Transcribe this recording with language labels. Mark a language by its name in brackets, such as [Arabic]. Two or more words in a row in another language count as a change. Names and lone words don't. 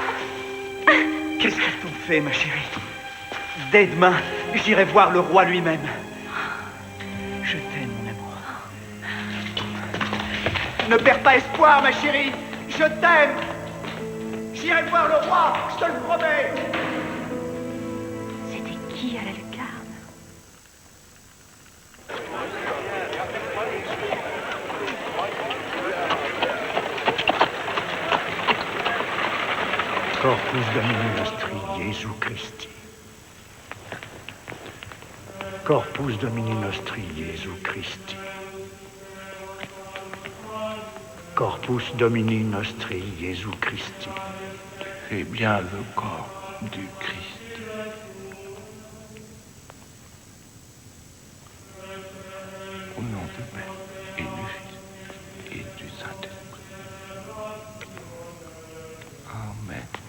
[French] Qu'est-ce qu'il faut fait, ma chérie? Dès demain, j'irai voir le roi lui-même. Je t'aime, mon amour. Ne perds pas espoir, ma chérie. Je t'aime. J'irai voir le roi, je te le promets. C'était qui à la lucarne? [Latin] Corpus Domini nostri Jesu Christi. Corpus Domini nostri Jesu Christi. Corpus Domini nostri Jesu Christi. [French] C'est bien le corps du Christ. Au nom du Père et du Fils et du Saint-Esprit. Amen.